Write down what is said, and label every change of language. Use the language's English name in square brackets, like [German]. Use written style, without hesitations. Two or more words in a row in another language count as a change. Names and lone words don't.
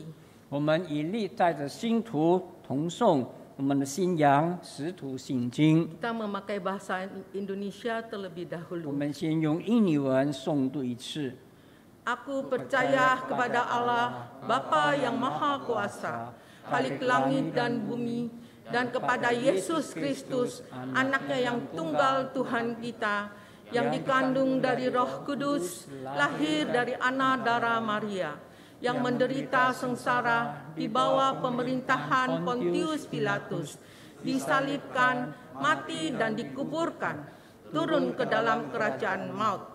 [Chinese] 我们以历代的信徒同颂我们的信仰使徒信经。 [Indonesian] Kita memakai bahasa Indonesia terlebih [Chinese] 我 [Indonesian] dahulu. [Chinese] 们先用印尼文诵读一次。 [Indonesian] Aku percaya kepada Allah, Bapa yang Maha Kuasa, Khalik langit dan bumi, dan kepada Yesus Kristus, anaknya yang tunggal Tuhan kita, yang dikandung dari Roh Kudus, lahir dari Ana Dara Maria, yang menderita sengsara di bawah pemerintahan Pontius Pilatus, disalibkan, mati dan dikuburkan, turun ke dalam kerajaan maut.